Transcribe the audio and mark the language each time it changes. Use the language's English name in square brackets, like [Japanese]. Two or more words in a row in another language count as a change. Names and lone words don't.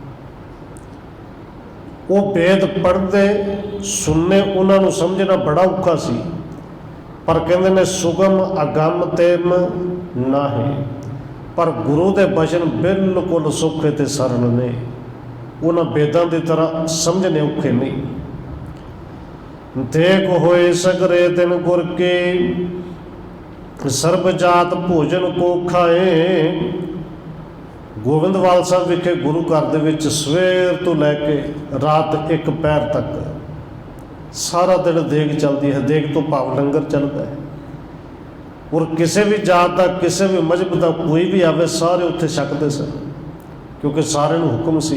[Punjabi] ਉਹ ਵੇਦ ਪੜ੍ਹਦੇ ਸੁਣਨੇ ਉਹਨਾਂ ਨੂੰ ਸਮਝਣਾ ਬੜਾ ਔਖਾ ਸੀ, ਪਰ ਕਹਿੰਦੇ ਨੇ ਸੁਗਮ ਅਗੰਮ ਤੇਮ ਨਾਹੀ। ਪਰ ਗੁਰੂ ਦੇ ਬਚਨ ਬਿਲਕੁਲ ਸੌਖੇ ਤੇ ਸਰਲ ਨੇ, ਉਹਨਾਂ ਵੇਦਾਂ ਦੀ ਤਰ੍ਹਾਂ ਸਮਝਣੇ ਔਖੇ ਨਹੀਂ। [Braj] देख होए सगरे दिन गुर के, सर्ब जात भोजन को खाए। [Punjabi] ਗੋਬਿੰਦਵਾਲ ਸਾਹਿਬ ਵਿਖੇ ਗੁਰੂ ਘਰ ਦੇ ਵਿੱਚ ਸਵੇਰ ਤੋਂ ਲੈ ਕੇ ਰਾਤ 1 ਪਹਿਰ ਤੱਕ ਸਾਰਾ ਦਿਨ ਦੇਗ ਚੱਲਦੀ ਹੈ। ਦੇਗ ਤੋਂ ਭਾਵ ਲੰਗਰ ਚੱਲਦਾ ਹੈ। ਔਰ ਕਿਸੇ ਵੀ ਜਾਤ ਦਾ, ਕਿਸੇ ਵੀ ਮਜ਼ਹਬ ਦਾ ਕੋਈ ਵੀ ਆਵੇ, ਸਾਰੇ ਉੱਥੇ ਛਕਦੇ ਸਨ, ਕਿਉਂਕਿ ਸਾਰਿਆਂ ਨੂੰ ਹੁਕਮ ਸੀ।